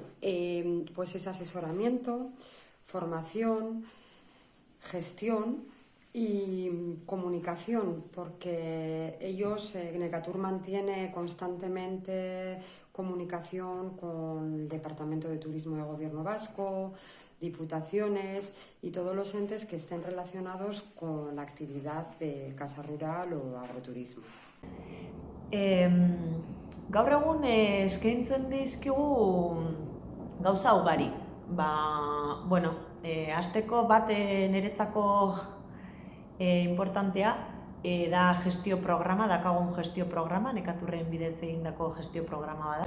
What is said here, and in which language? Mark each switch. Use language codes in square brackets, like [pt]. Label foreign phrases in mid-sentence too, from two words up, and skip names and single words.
[es] Pues es asesoramiento, formación, gestión y comunicación, porque Necatur mantiene constantemente comunicación con el Departamento de Turismo del Gobierno Vasco, diputaciones y todos los entes que estén relacionados con la actividad de casa rural o agroturismo. [eu] Gaur egun eskaintzen dizkigu gauza ugari. Hasteko bat niretzako importantea da gestio programa, dakagun gestio programa, Nekaturren bidez egindako gestio programa bada.